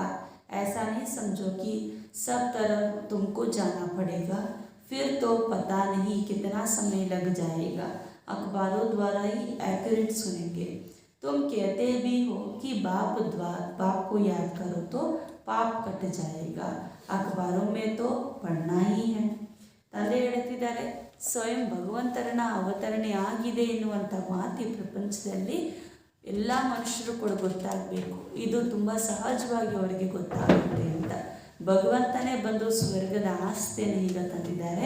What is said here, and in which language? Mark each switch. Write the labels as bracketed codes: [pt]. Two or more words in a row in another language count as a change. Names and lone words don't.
[hi] ऐसा नहीं समझो कि सब तरफ तुमको जाना पड़ेगा, फिर तो पता नहीं कितना समय लग जाएगा. अखबारों द्वारा ही एक्यूरेट सुनेंगे. तुम कहते भी हो कि बाप को याद करो तो पाप कट जाएगा. अखबारों में तो पढ़ना ही है. [kn] ತಂದೆ ಹೇಳ್ತಿದ್ದಾರೆ, ಸ್ವಯಂ ಭಗವಂತರನ ಅವತರಣೆ ಆಗಿದೆ ಎನ್ನುವಂಥ ಮಾತು ಈ ಪ್ರಪಂಚದಲ್ಲಿ ಎಲ್ಲ ಮನುಷ್ಯರು ಕೂಡ ಗೊತ್ತಾಗಬೇಕು, ಇದು ತುಂಬ ಸಹಜವಾಗಿ ಅವರಿಗೆ ಗೊತ್ತಾಗುತ್ತೆ ಅಂತ ಭಗವಂತನೇ ಬಂದು ಸ್ವರ್ಗದ ಆಸ್ತಿಯನ್ನು ಈಗ ತಂದಿದ್ದಾರೆ.